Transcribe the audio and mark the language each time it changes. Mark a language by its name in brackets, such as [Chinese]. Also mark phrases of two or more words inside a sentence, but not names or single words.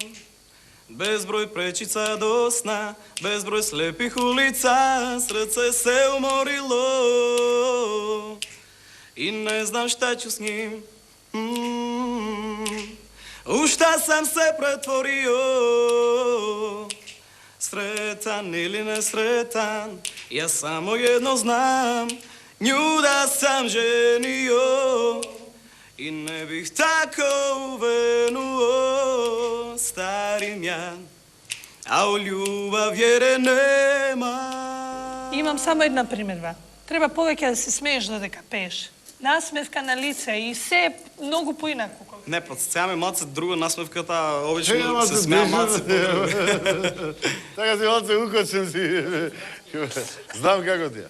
[Serbian] Безброј пречица до сна, безброј слепих улица, срце се уморило и не знам шта ću с ним. У шта сам се претворио, sretan ili nesretan, ja samo jedno znam, nju da sam ženio i ne bih tako uvenuo, starim ja, a u ljubav vjere nema. [Macedonian] Имам само една примедба. Треба повеќе да се смееш додека пееш. Насмевка на лице и се многу поинаку. Не, подсцеаме малце друго насмевката, обично се смеа малце по-друго. Така си малце укочен си. Знам како ти е.